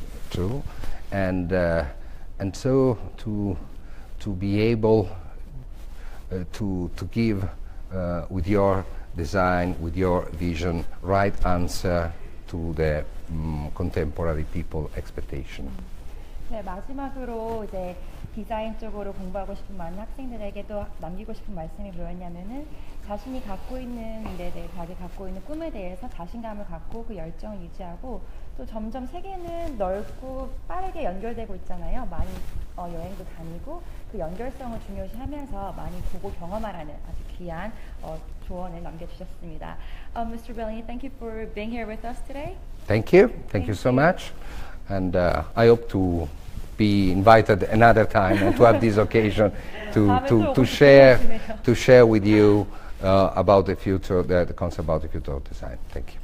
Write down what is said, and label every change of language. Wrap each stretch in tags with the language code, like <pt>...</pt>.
<en>too, and so to be able to give with your design, with your vision, right answer to the contemporary people expectation.</en> <ko>네, 마지막으로 이제 디자인 쪽으로 공부하고 싶은 많은 학생들에게도 남기고 싶은 말씀이 뭐였냐면은 자신이 갖고 있는 일에 대해 자기 갖고 있는 꿈에 대해서 자신감을 갖고 그 열정을 유지하고 또 점점 세계는 넓고 빠르게 연결되고 있잖아요. 많이 여행도 다니고 그 연결성을 중요시하면서 많이 보고 경험하라는 아주 귀한 조언을 남겨주셨습니다.</ko> <en>Mr. Bellini, thank you for being here with us today. Thank you. Thank you so much. And I hope to be invited another time and to have this occasion to share with you about the future, the concept about the future of design. Thank you.</en>